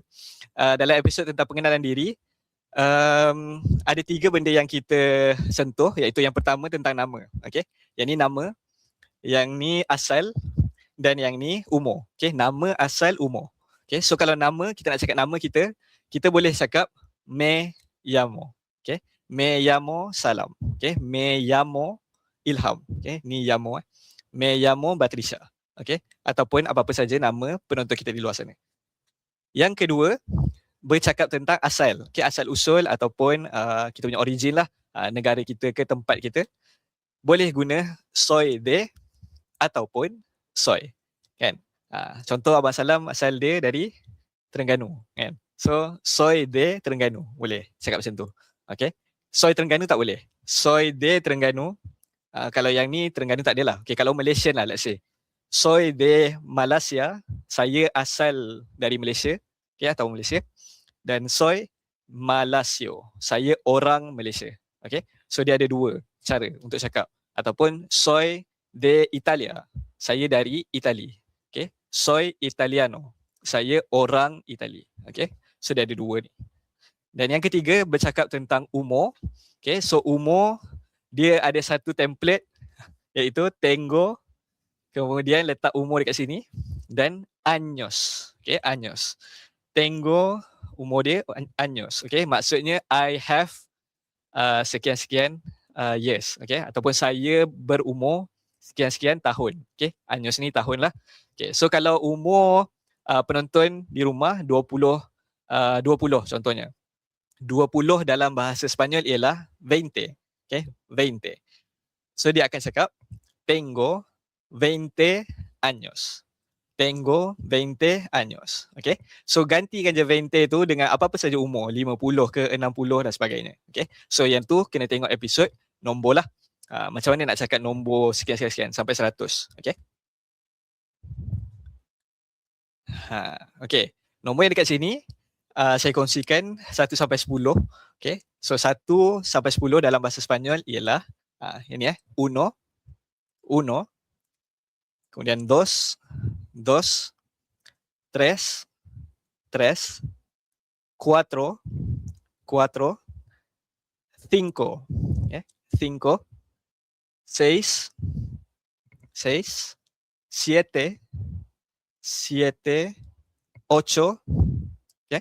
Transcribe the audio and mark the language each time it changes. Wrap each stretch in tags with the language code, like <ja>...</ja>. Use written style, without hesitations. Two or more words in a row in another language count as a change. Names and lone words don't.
<ms>Dalam episod tentang pengenalan diri, ada 3 benda yang kita sentuh, iaitu yang pertama tentang nama. Okay, yang ni nama, yang ni asal, dan yang ni umur. Okay, nama, asal, umur. Okay, so kalau nama, kita nak cakap nama kita boleh cakap</ms> <es>me llamo. Okay, me llamo Salam. Okay, me llamo Ilham. Okay, ni llamo. Me llamo Batrisha.</es> <ms>Okay, ataupun apa-apa saja nama penonton kita di luar sana. Yang kedua, bercakap tentang asal. Okay, asal usul ataupun kita punya origin lah, negara kita ke tempat kita. Boleh guna</ms> <es>soy de</es> <ms>ataupun soy. Kan? Contoh Abang Salam asal dia dari Terengganu. Kan? So,</ms> <es>soy de</es> <ms>Terengganu. Boleh cakap macam tu. Okay? Soy Terengganu tak boleh.</ms> <es>Soy de Terengganu.</es> <ms>Kalau yang ni Terengganu tak ada lah. Okay, kalau Malaysian lah,</ms> <en>let's say.</en> <es>Soy de Malaysia.</es> <ms>Saya asal dari Malaysia. Okay, atau Malaysia. Dan</ms> <es>soy Malasio.</es> <ms>Saya orang Malaysia. Okay? So, dia ada 2 cara untuk cakap.</ms> <es>Ataupun soy de Italia.</es> <ms>Saya dari Itali. Okay?</ms> <es>Soy Italiano.</es> <ms>Saya orang Itali. Okay? So dia ada 2 ni. Dan yang ketiga bercakap tentang umur. Okay? So umur dia ada satu template iaitu tengo, kemudian letak umur dekat sini dan años. Okay? Años. Tengo umur dia años. Okay? Maksudnya</ms> <en>I have</en> <ms>sekian-sekian years. Okay? Ataupun saya berumur sekian-sekian tahun. Okay, años ni tahun lah. Okay, so kalau umur penonton di rumah 20 contohnya. 20 dalam bahasa Sepanyol ialah 20. Okay, 20. So dia akan cakap</ms> <es>tengo 20 años. Tengo 20 años.</es> <ms>Okay, so gantikan je 20 tu dengan apa-apa saja umur, 50 ke 60 dan sebagainya. Okay, so yang tu kena tengok episod nombor lah. Macam mana nak cakap nombor sekian-sekian sampai 100. Okay. Okay. Nombor yang dekat sini saya kongsikan 1 sampai 10. Okay. So 1 sampai 10 dalam bahasa Sepanyol ialah ini</ms> <es>uno, uno. Kemudian dos, dos. Tres, tres. Cuatro, cuatro. Cinco, cinco. 6, 6, 7, 7, 8, ¿okay?</es>